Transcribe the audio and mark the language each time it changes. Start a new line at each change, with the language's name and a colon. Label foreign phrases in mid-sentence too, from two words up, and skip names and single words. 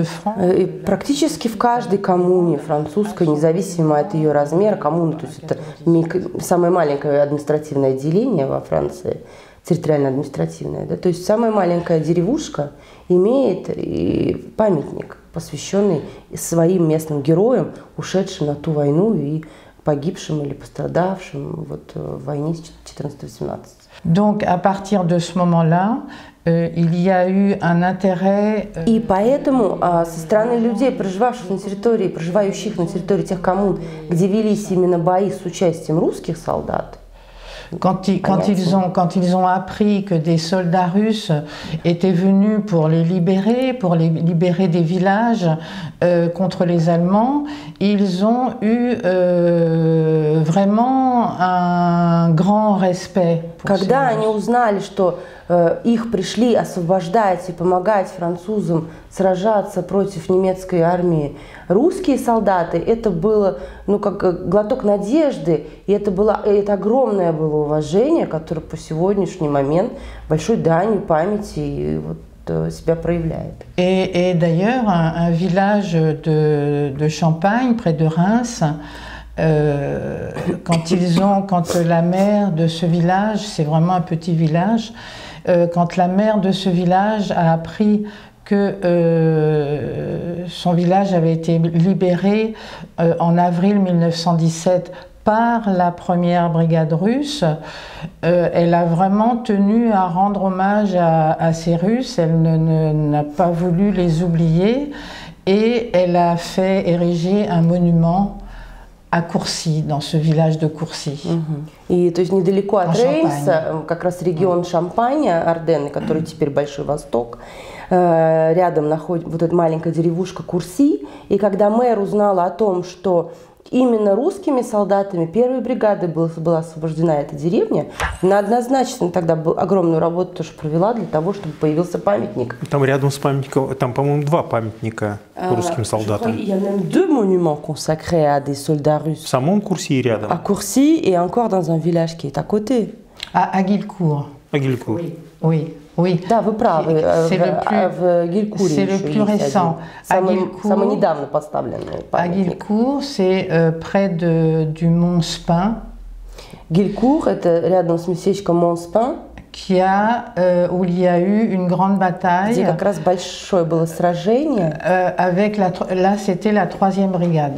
Russian: И практически в каждой коммуне французской, независимо от ее размера, коммуна, то есть это самое маленькое административное отделение во Франции, территориально-административное, да, то есть самая маленькая деревушка имеет и памятник, посвященный своим местным героям, ушедшим на ту войну и погибшим или пострадавшим вот, в войне 14-18.
French: Donc, à partir de ce moment-là, il y a eu un intérêt.
Russian: И поэтому со стороны людей, проживающих на территории тех коммун, где велись именно бои с участием русских солдат,
French: Quand ils ont appris que des soldats russes étaient venus pour les libérer des villages contre les Allemands, ils ont eu vraiment un grand respect.
Russian: Когда они узнали, что их пришли освобождать и помогать французам сражаться против немецкой армии русские солдаты, это было, ну, как глоток надежды, и это огромное было уважение, которое по сегодняшний момент большой данью памяти вот, себя проявляет.
French: Et d'ailleurs, un village de Champagne, près de Reims, quand la mère de ce village, c'est vraiment un petit village, quand la mère de ce village a appris que son village avait été libéré en avril 1917 par la première brigade russe, elle a vraiment tenu à rendre hommage à ces Russes, elle n'a pas voulu les oublier et elle a fait ériger un monument à Courcy, dans ce village de Courcy.
Russian: И то есть недалеко от Реймса, как раз регион Шампаня, Арденны, который теперь Большой Восток, рядом находится вот эта маленькая деревушка Курси, и когда мэр узнала о том, что именно русскими солдатами первой бригады была освобождена эта деревня, она однозначно тогда огромную работу тоже провела для того, чтобы появился памятник. Там рядом с памятником, там, по-моему, 2 памятника русским солдатам.
French: Il y a même 2 monuments consacrés à des soldats russes.
Russian: В самом Курси и рядом.
French: À Courcy et encore dans un village qui est à côté. À Guilcourt. À Guilcourt. Oui. Oui.
Russian: Да, вы правы. В Гилькуре
French: c'est le plus récent.
Russian: Самый недавно поставленный памятник.
French: À Guilcourt, c'est près du mont Spin.
Russian: Гилькур, это рядом с местечком Монспин.
French: Où il y a eu une grande bataille.
Russian: Где как раз большое было сражение.
French: Là, c'était la 3e brigade.